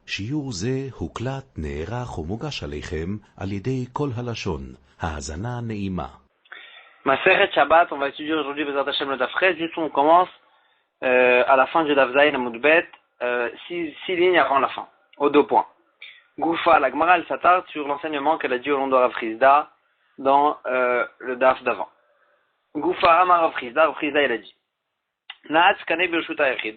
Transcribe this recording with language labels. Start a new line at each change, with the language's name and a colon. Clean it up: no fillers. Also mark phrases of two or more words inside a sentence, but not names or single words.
Hebrew: שיעור זה הוקלט, נערך ומוגש עליכם על ידי כל הלשון. האזנה נעימה. מסכת שבת,
French: on va étudier aujourd'hui
Hebrew: בעזרת השם
French: le
Hebrew: דף ח.
French: Juste on commence à la fin du
Hebrew: דף ז עמוד ב,
French: six lignes avant la fin, aux deux points. Goufa, la Gemara, elle s'attarde sur l'enseignement qu'elle a dit au long de Rav Chizda dans le Daf d'avant. Goufa,
Hebrew: אמר רב חסדא,
French: il a dit
Hebrew: נעץ קנה ברשות היחיד.